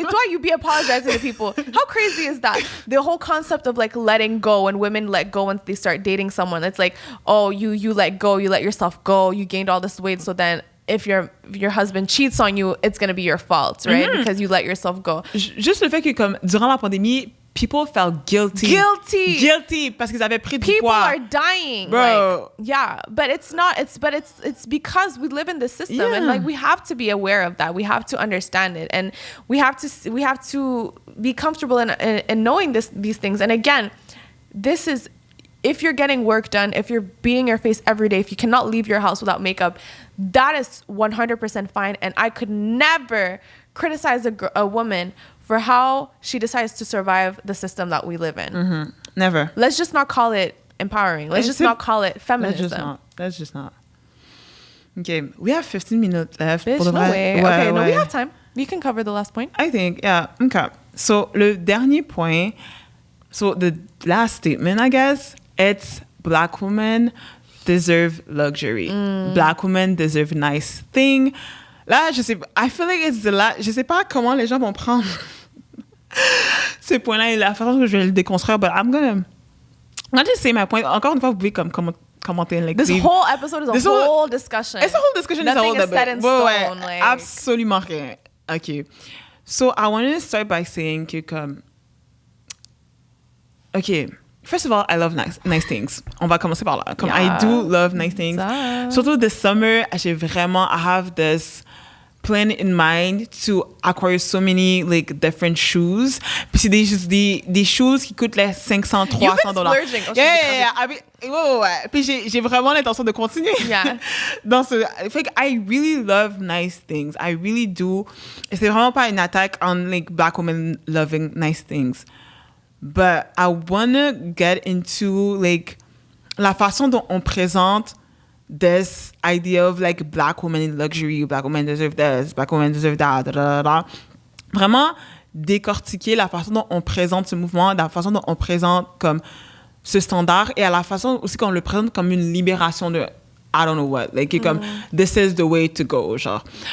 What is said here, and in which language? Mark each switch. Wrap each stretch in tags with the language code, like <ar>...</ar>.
<en>you be apologizing to people. How crazy is that? The whole concept of like letting go, when women let go once they start dating someone, it's like, oh, you let go, you let yourself go, you gained all this weight, so then if your husband cheats on you, it's going to be your fault, right? Mm-hmm. Because you let yourself go.</en> <fr>Juste le fait que, comme, durant la pandémie,</fr> <en>people felt guilty</en> <fr>parce qu'ils avaient pris du</fr> <en>poids. People are dying, bro. Like, yeah, but it's not. It's because we live in this system, and like we have to be aware of that. We have to understand it, and we have to be comfortable in knowing these things. And again, this is, if you're getting work done, if you're beating your face every day, if you cannot leave your house without makeup, that is 100% fine. And I could never criticize a woman for how she decides to survive the system that we live in. Mm-hmm. Never. Let's just not call it empowering. Let's just not call it feminism. Let's just not. Okay, we have 15 minutes left. Bitch, no way. Okay, no, we have time. We can cover the last point. I think, yeah. Okay. So,</en> <fr>le dernier point,</fr> <en>so the last statement, I guess, it's Black women deserve luxury. Black women deserve nice thing.</en> <fr>Là,</fr> <en>I feel like it's</en> <fr>je sais pas comment les gens vont prendre ce point-là et la façon que je vais le déconstruire,</fr> <en>but I'm gonna just say my point.</en> <fr>Encore une fois, vous pouvez comme commenter.</fr> <en>Like, this whole episode is a whole discussion. It's a whole discussion. Nothing is set in stone. Like,</en> <fr>absolument rien. Okay.</fr> <en>So, I wanted to start by saying</en> <fr>que comme...</fr> <en>Okay. First of all, I love nice things.</en> <fr>On va commencer par là.</fr> <en>I do love nice things. Surtout this summer, I have this plan in mind to acquire so many like different shoes.</en> <fr>Puis c'est des shoes qui coûtent les $500, $300.</fr> <en>You've been splurging. Yeah. Ouais.</en> <fr>Puis j'ai vraiment l'intention de continuer.</fr> <en>Yeah.</en> <fr>Dans ce,</fr> <en>I really love nice things. I really do.</en> <fr>Et c'est vraiment pas une attaque</fr> <en>on like Black women loving nice things. But I want to get into like</en> <fr>la façon dont on présente</fr> <en>this idea of like Black women in luxury, Black women deserve this, Black women deserve that,</en> <fr>Vraiment décortiquer la façon dont on présente ce mouvement, la façon dont on présente comme ce standard et à la façon aussi qu'on le présente comme une libération de</fr> <en>I don't know what, like</en> <fr>comme</fr> <en>this is the way to go,</en> <fr>genre.</fr>